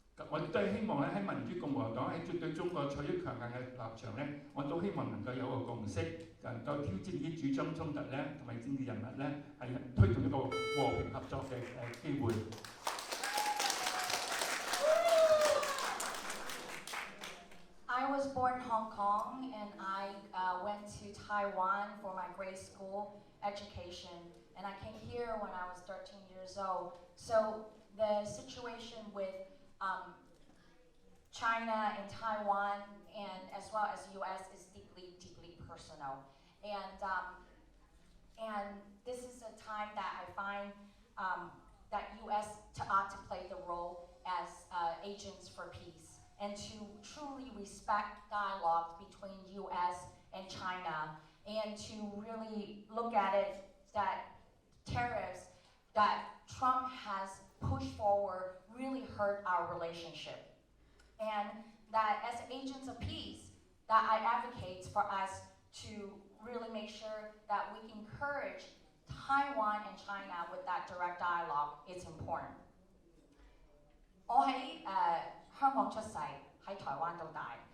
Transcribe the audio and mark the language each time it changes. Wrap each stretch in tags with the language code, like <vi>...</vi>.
<yue>我亦都係希望咧喺民主共和黨喺對中國採取強硬嘅立場咧，我都希望能夠有個共識，能夠挑戰啲主張衝突咧同埋政治人物咧係推動一個和平合作嘅機會。</yue> <en>I was born in Hong Kong and I went to Taiwan for my grade school education, and I came here when I was 13 years old. So the situation with China and Taiwan and as well as US is deeply, deeply personal. And this is a time that I find that US ought to play the role as agents for peace and to truly respect dialogue between US and China and to really look at it that tariffs that Trump has pushed forward really hurt our relationship. And that as agents of peace, that I advocate for us to really make sure that we can encourage Taiwan and China with that direct dialogue. It's important.</en> <yue>我喺香港出世，喺台灣到大。</yue>